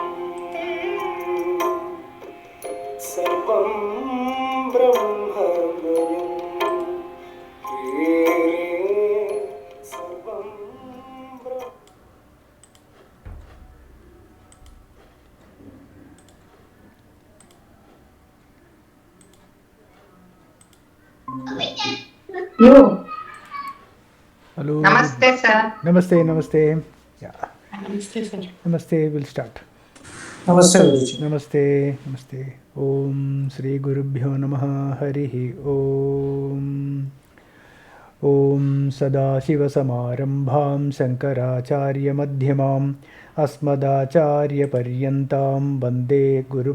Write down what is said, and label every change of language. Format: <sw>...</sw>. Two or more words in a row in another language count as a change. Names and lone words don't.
<sa>സർവം ബ്രഹ്മമയം. സർവം</sa> <en>Hello. Namaste, sir.</en> <hi>नमस्ते, नमस्ते. Yeah.</hi> <en>Namaste, sir. Namaste, we'll start.</en> <hi>नमस्ते गुरुजी. नमस्ते, नमस्ते.</hi> <sa>ॐ श्री गुरुभ्यो नमः हरिः ॐ. ॐ सदाशिवसमारम्भं शङ्कराचार्य मध्यमम् अस्मदाचार्य पर्यन्तम् वन्दे गुरु</sa>